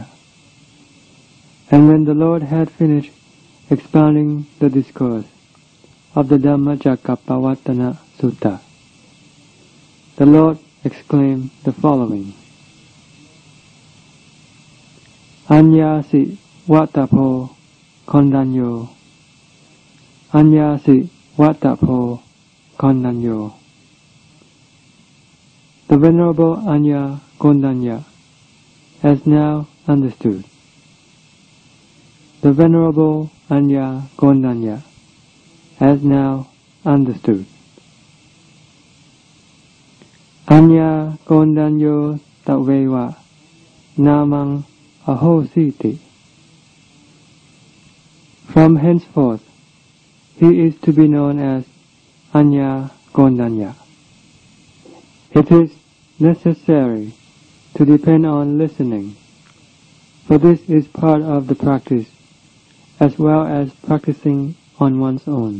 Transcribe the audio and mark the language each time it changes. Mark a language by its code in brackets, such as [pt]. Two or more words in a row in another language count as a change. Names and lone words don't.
[en] And when the Lord had finished expounding the discourse of the Dhammacakkappavattana Sutta, the Lord exclaimed the following: [pi] Anyasi Vattapo Kondanyo, Anyasi Vattapo Kondanyo. [en] The Venerable Annakondanna has now understood. The Venerable Annakondanna has now understood. [pi] Annakondanyo taveva namang ahositi. [en] From henceforth, he is to be known as Annakondanna. It is necessary to depend on listening, for this is part of the practice as well as practicing on one's own.